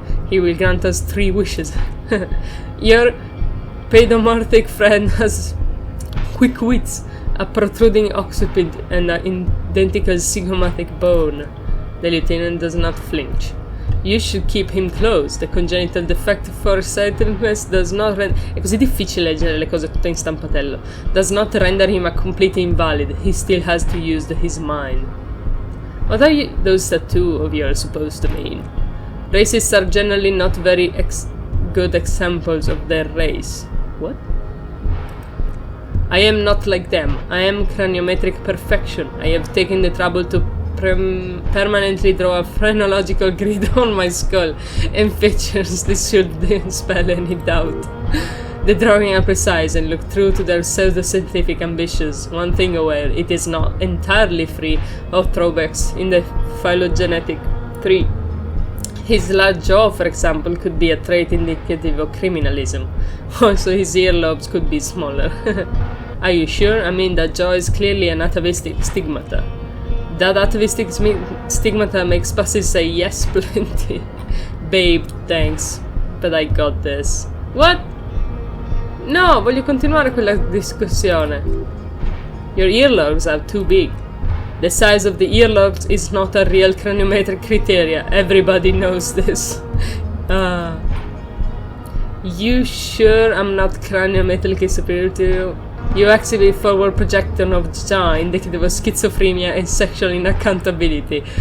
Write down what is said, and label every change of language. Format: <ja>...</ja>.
<en>He will grant us 3 wishes. Your pedomorphic friend has quick wits, a protruding occiput, and an identical zygomatic bone. The lieutenant does not flinch. You should keep him close. The congenital defect for sightedness does not render...</en> <it>È così difficile leggere le cose tutte in stampatello.</it> <en>Does not render him a complete invalid. He still has to use his mind. What are those tattoos of yours supposed to mean? Racists are generally not very good examples of their race. What? I am not like them. I am craniometric perfection. I have taken the trouble to permanently draw a phrenological grid on my skull and features. This should dispel any doubt. The drawing are precise and look true to their pseudo-scientific ambitions. One thing aware, it is not entirely free of throwbacks in the phylogenetic tree. His large jaw, for example, could be a trait indicative of criminalism. Also, his earlobes could be smaller. Are you sure? I mean, that jaw is clearly an atavistic stigmata. That atavistic stigmata makes buses say yes plenty. Babe, thanks, but I got this. What?</en> <it>No, voglio continuare quella discussione.</it> <en>Your earlobes are too big. The size of the earlobes is not a real craniometric criteria. Everybody knows this. You sure I'm not craniometrically superior to you? You exhibit forward projection of jaw indicative of schizophrenia and sexual inaccountability.</en>